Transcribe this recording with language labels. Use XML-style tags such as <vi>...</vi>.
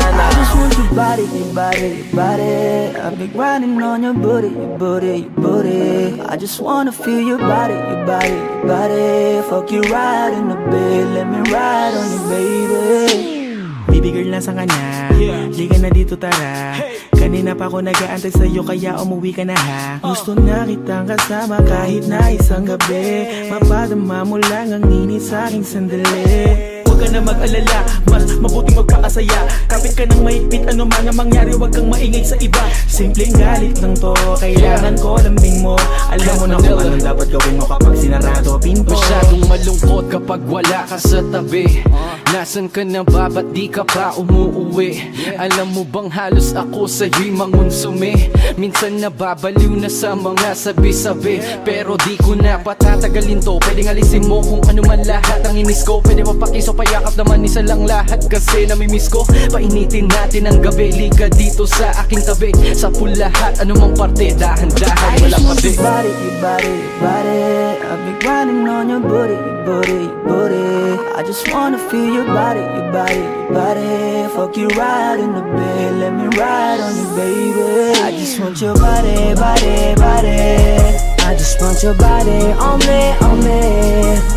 <en>I just want your body, your body, your body. I've been grinding on your booty, your booty, your booty. I just wanna feel your body, your body, your body. Fuck you right in the bed, let me ride on you, baby.</en> <tl>Baby girl, nasa ka na? Liga na dito, tara. Kanina pa ako nag-aantay sa'yo, kaya umuwi ka na ha. Gusto na kitang kasama kahit na isang gabi, mapadama mo lang ang init sa'king sandali. Huwag ka na mag-alala, mas mabuting magpakasaya. Kapit ka ng mahigpit, ano man ang mangyari, huwag kang maingay sa iba. Simpleng galit lang to, kailangan ko lambing mo. Alam mo na kung anong dapat gawin mo kapag sinarado pinto. Masyadong malungkot kapag wala ka sa tabi. Nasaan ka na ba, ba't di ka pa umuuwi? Alam mo bang halos ako sa'yo'y mangonsume? Minsan nababaliw na sa mga sabi-sabi, pero di ko na patatagalin to. Pwedeng alisin mo kung ano man lahat ang inis ko. Pwede mapakiso, payakap naman, isa lang lahat kasi namimiss ko. Painitin natin ang gabi, liga dito sa aking tabi. Sa pool lahat, anumang parte, dahan-dahan, walang pati.</tl> <en>Your body, your body, your body. I've been grinding on your booty, your booty, your booty. I just wanna feel your body, your body, your body. Fuck you right in the bed, let me ride on you, baby. I just want your body, body, body. I just want your body on me, on me.</en>